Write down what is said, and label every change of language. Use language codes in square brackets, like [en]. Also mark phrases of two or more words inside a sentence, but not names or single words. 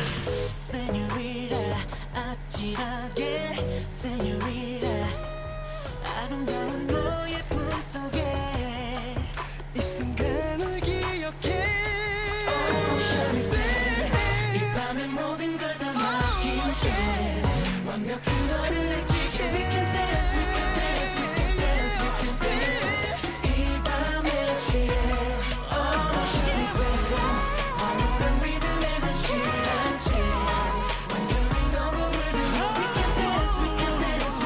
[ko] Señorita 아찔하게 Señorita 아름다운 너의 품속에 이 순간을 기억해 [en] Oh show me dance [ko] 이 밤의 모든 걸 다 맡긴 채 완벽한 너를 느끼게 [en] We can dance we can dance we can dance we can dance [ko] 이 밤에 취해 [en] Oh show me dance [ko] 황홀한 리듬에 난 실한 채 완전히 너로 물들어 [en] We can dance we can dance